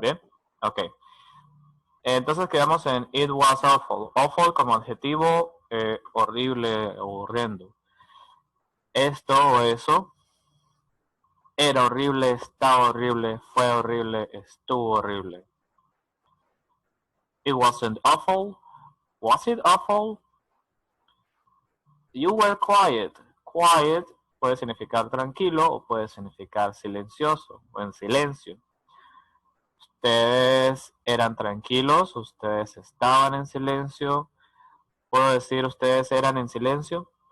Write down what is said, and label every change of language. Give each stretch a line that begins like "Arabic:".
Spanish: ¿Bien? Ok. Entonces quedamos en
English: it was awful.
Spanish: Awful como adjetivo horrible o horrendo. Esto o eso era horrible, está horrible, fue horrible, estuvo horrible.
English: It wasn't awful. Was it awful? You were quiet.
Spanish: Quiet puede significar tranquilo o puede significar silencioso o en silencio. Ustedes eran tranquilos, ustedes estaban en silencio. ¿Puedo decir ustedes eran en silencio?